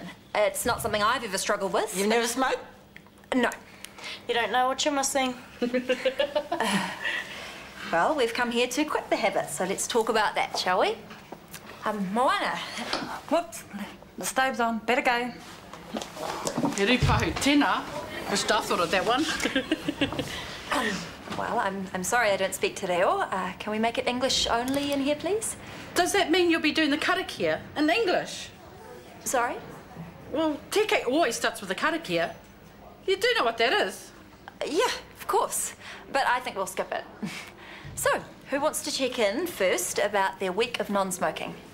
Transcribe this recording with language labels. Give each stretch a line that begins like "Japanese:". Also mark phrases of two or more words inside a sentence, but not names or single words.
English: It's not something I've ever struggled with. You've never smoked? No. You don't know what you're missing. Well, we've come here to quit the habit, so let's talk about that, shall we? Moana. Whoops. The stove's on. Better go.
Māori: He pahu tēnā.
English: First I thought of that one. Well, I'm sorry I don't speak
Māori: te reo.
English: Can we make it English only in here, please? Does that mean you'll be doing the karakia in English? Sorry? Well, TK always starts with the karakia. You do know what that is? Yeah, of course. But I think we'll skip it. So, who wants to check in first about their week of non-smoking?